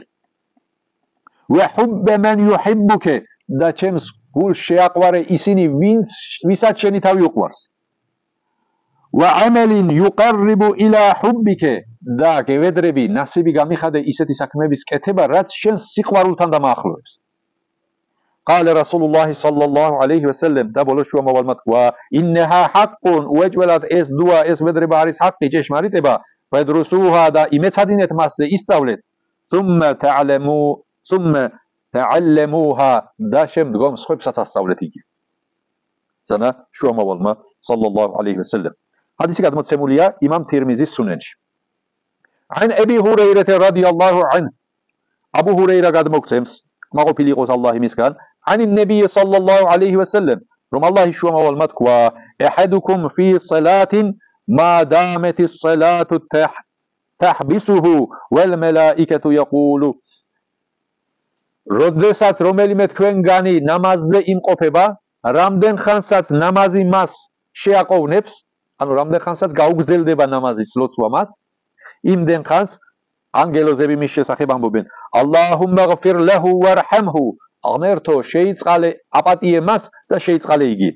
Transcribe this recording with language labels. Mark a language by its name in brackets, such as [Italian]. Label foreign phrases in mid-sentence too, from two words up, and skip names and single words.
[Arabic] وحب من يحبك [Georgian] და ჩემს გულს შეაყვარე ისინი ვისაც შენი თავი უყვარს. [Arabic] وعمل يقرب إلى حبك [Georgian] და გევედრები ნასიბი გამიხადე ისეთი საქმეების კეთება რაც შენს სიყვარულთან დამაახლოებს. [Arabic] قال رسول الله صلى الله عليه وسلم [Georgian] და ბოლოს შუამავალმა თქვა [Arabic] إنها حق [Georgian] უეჯველად ეს დუა ეს ვედრება არის ჰაყი ჭეშმარიტება ფედრუსუჰა და იმეცადინეთ მასზე ისწავლეთ [Arabic] ثم تعلموها [Georgian] და შემდგომ სხვებსაც ასწავლეთ იგი. ზანა შუამავალმა [Arabic] صلى الله عليه وسلم. [Georgian] ჰადისი გადმოცემულია იმამ თირმიზის სუნენში. [Arabic] عن ابي هريره رضي الله عنه ابو هريره [Georgian] გადმოგცემს მაყოფილი იყოს ალლაჰი მისგან [Arabic] عن النبي صلى الله عليه وسلم [Georgian] რომ ალლაჰი შუამავალმა თქვა [Arabic] احدكم في صلاه ما دامت الصلاه تحبسه والملائكه يقول [Georgian] როდესაც რომელიმე თქვენგანი ნამაზზე იმყოფება, რამდენ ხანსაც ნამაზი მას შეაყოვნებს, ანუ რამდენ ხანსაც გაუგრძელდება ნამაზის ლოცვა მას, იმდენ ხანს ანგელოზები მის შესახებ ამბობენ: [Arabic] "اللهم اغفر له وارحمه", [Georgian] ღმერთო შეიწყალე აპატიე მას და შეიწყალე იგი.